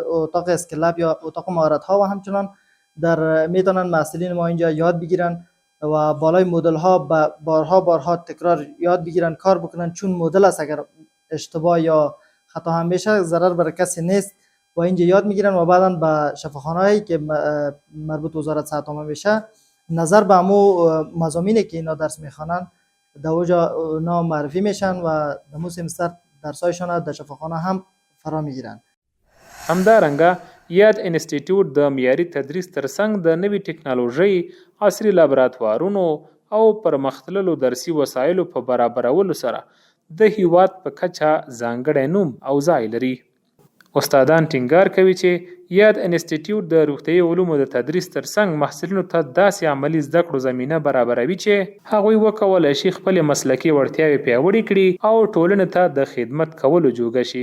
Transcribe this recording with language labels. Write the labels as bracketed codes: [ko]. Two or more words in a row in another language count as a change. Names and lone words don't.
[fa] اتاق [en] skill lab [fa] یا اتاق مهارت ها و همچنان در میتونن محصلین ما اینجا یاد بگیرن و بالای مدل ها بارها تکرار یاد بگیرن، کار بکنن، چون مدل است اگر اشتباه یا خطا هم بشه ضرر برای کسی نیست و اینجا یاد میگیرن و بعدا به شفاخانه‌ای که مربوط وزارت صحت عامه میشه نظر به همو مضامینی که اینا درس میخوانن در اوجا اونا معرفی میشن و دمو سمستر درسایشان در شفاخانه هم فرا میگیرن. [ps] همدارنګه یاد انسټیټیوټ د معیاري تدریس ترڅنګ د نوې ټکنالوژۍ، عصري لابراتوارونو او پرمختللو درسي وسایلو په برابرولو سره د هیواد په کچه ځانګړی نوم او ځای لري. استادان ټینګار کوي چې یاد انسټیټیوټ د روغتیايي علومو د تدریس ترڅنګ محصلینو ته داسې عملي زده کړو زمینه برابروي چې هغوی وکولی شي خپلې مسلکي وړتیاوې پیاوړې کړي او ټولنې ته د خدمت کولو جوګه شي.